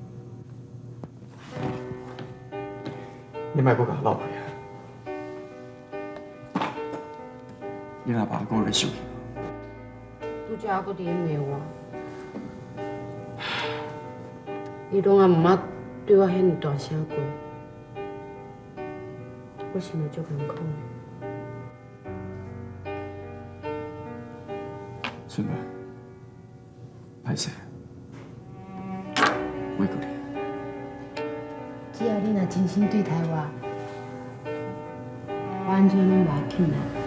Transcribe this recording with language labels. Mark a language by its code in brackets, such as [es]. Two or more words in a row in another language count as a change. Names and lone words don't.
[nan] 你莫搁甲我闹开啊！你若爸讲要生气，拄则还搁伫咧骂我，伊拢也毋捌对我遐尔大声过，我心里足难过。春兰，歹势，委屈你。只要你若真心对待我，我安怎拢无要紧啦。